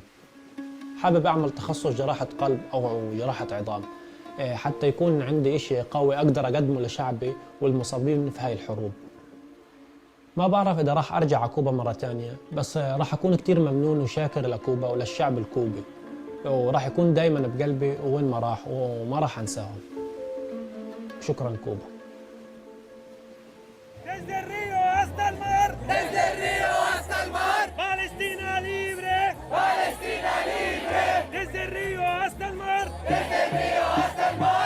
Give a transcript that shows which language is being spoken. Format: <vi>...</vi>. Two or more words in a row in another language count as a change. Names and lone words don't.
<ar>حابب اعمل تخصص جراحة قلب او جراحة عظام، حتى يكون عندي إشي قوي أقدر أقدمه لشعبي والمصابين في هاي الحروب. ما بعرف إذا راح أرجع على كوبا مرة تانية، بس راح أكون كتير ممنون وشاكر لكوبا وللشعب الكوبي، وراح يكون دايما بقلبي وين ما راح، وما راح أنساهم. شكرا كوبا.</ar> <es>Desde el río hasta el mar. Desde el río hasta el mar. Palestina libre. Palestina libre. Desde el río hasta el mar. Desde el río hasta el mar.</es>